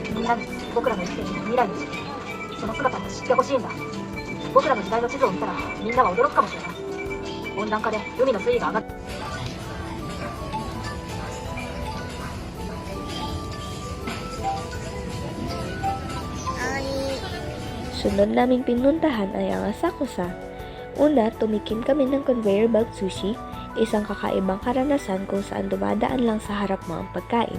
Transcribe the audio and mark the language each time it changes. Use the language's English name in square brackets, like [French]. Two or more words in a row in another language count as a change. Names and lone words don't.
[Japanese] 皆に僕らの生きている未来の地、その姿を知ってほしいんだ。僕らの時代の地図を見たらみんなは驚くかもしれない。温暖化で海の水位が上がって [Filipino] Sunod naming pinuntahan ay ang Asakusa. Una, tumikim kami ng [English] conveyor belt [Filipino] sushi, isang kakaibang karanasan kung saan dumadaan lang sa harap mo ang pagkain.